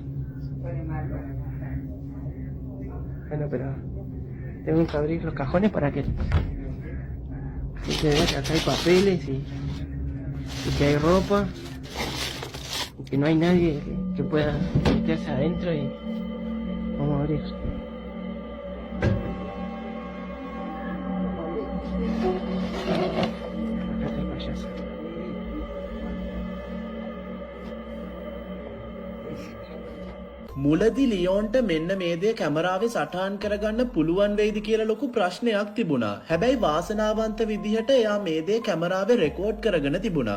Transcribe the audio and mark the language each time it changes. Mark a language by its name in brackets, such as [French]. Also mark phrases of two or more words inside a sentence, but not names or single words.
[Spanish] Bueno, pero tengo que abrir los cajones para que se vea que acá hay papeles y que hay ropa y que no hay nadie que pueda meterse adentro y vamos a abrir. Acá está el payaso. [Sinhala] මුලදී ලියෝන්ට මෙන්න මේ දේ කැමරාවේ සටහන් කරගන්න පුළුවන් වෙයිද කියලා ලොකු ප්‍රශ්නයක් තිබුණා. හැබැයි වාසනාවන්ත විදිහට එයා මේ දේ කැමරාවේ රෙකෝඩ් කරගෙන තිබුණා.